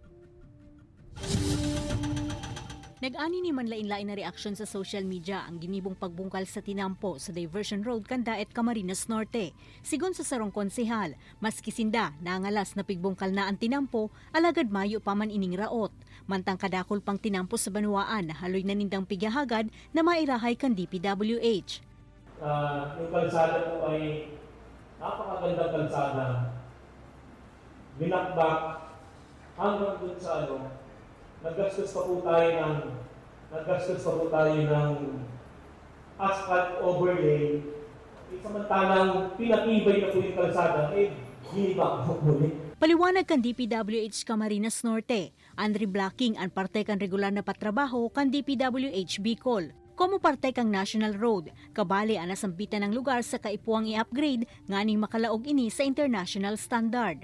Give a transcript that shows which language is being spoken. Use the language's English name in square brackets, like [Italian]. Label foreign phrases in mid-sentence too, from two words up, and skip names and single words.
[Bikol] Nag-ani ni manlain-lain na reaksyon sa [English] social media [Bikol] ang ginibong pagbungkal sa tinampo sa [English] diversion road [Bikol] kan Daet Camarines Norte. Sigon sa sarong konsehal, maski sinda nangalas na pigbungkal na ang tinampo, alagad mayo pa man ining raot. Mantang kadakol pang tinampo sa banwaan na haloy na nindang pigahagad na mairahay kan DPWH. [Filipino] Yung kalsada po ay napakagandang kalsada. Binakbak hanggang dun sa naggastos pa po tayo ng [English] asphalt overlay. [Filipino] Samantala samantalang pinatibay na po yung kalsada, ginibak po ulit. [Bikol] Paliwanag kan DPWH Camarines Norte, Andre blocking ang parte kan regular na patrabaho kan DPWH Bicol. Como parte kang National Road, kabali ang nasambitan ng lugar sa kaipuang i-upgrade nganing makalaog ini sa [English] international standard.